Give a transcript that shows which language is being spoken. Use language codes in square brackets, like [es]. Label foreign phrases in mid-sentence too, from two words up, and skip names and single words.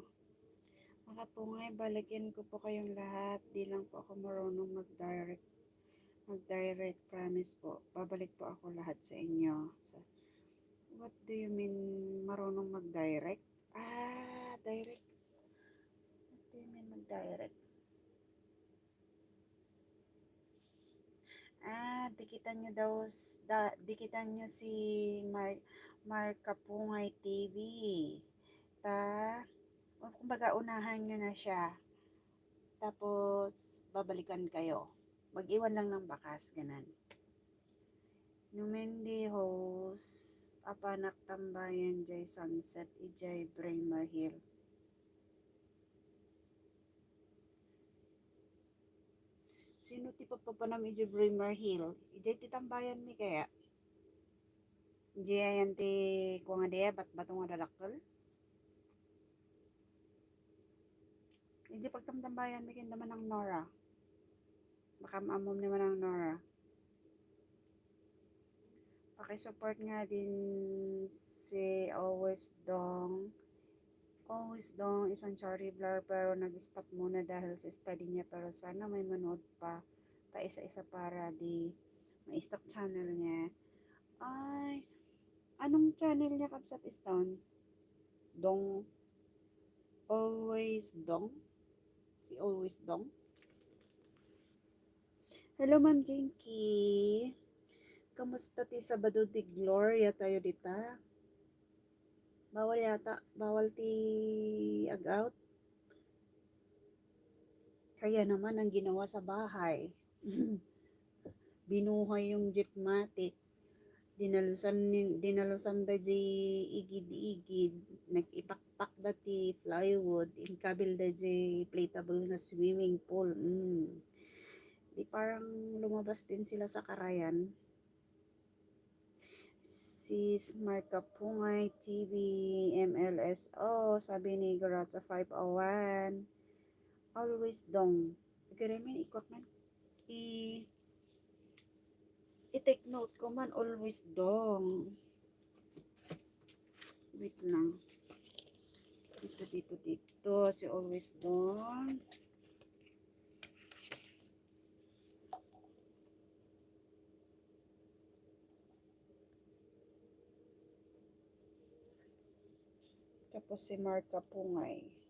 [tl] Mga pungay, balikin ko po kayong lahat. Di lang po ako marunong mag-direct. Mag-direct, promise po. Babalik po ako lahat sa inyo. [en] What do you mean [tl] marunong mag-direct? [en] Direct. What do you mean mag-direct? [tl] Dikitan nyo daw, dikitan nyo si Mark Kapungay TV. Kumbaga unahan nyo na siya. Tapos, babalikan kayo. Mag-iwan lang ng bakas, ganun. [ilo] Numendi host, apanak tambayan jay sunset, ijay Bramer Hill. Sino ti papapanam ijay Bramer Hill? Ijay ti tambayan mi kaya? Ijay ayan ti kuwa nga diya, bat-bato nga dadakkel? Ijay pagtamtambayan mi kinda man ang Nora. Baka maamom naman ang Nora. Pakisupport nga din si Always Dong. [tl] Always Dong, isang sorry blur pero nag-stop muna dahil sa study niya, pero sana may manood pa isa-isa para di ma-stop channel niya. Ay, anong channel niya, Kapsat Stone? Dong? Always Dong? Si Always Dong? Hello, Ma'am Jinky. [ilo] Kamusta ti Sabado di Gloria tayo dita? Bawal yata, bawal ti ag-out. [tl] Kaya naman ang ginawa sa bahay. Binuhay yung Jetmatic. [ilo] Dinalusan da di igid-igid. Nag-ipakpak da ti plywood. Inkabil da di inflatable na swimming pool. [tl] Di parang lumabas din sila sa Karayan. Si Smart Kapungay TV MLSO, sabi ni Garata 501. Always Dong. Garimin, ikot man. I-take note ko man, Always Dong. Wait lang. Dito. Si Always Dong. Tapos si Marka Pungay.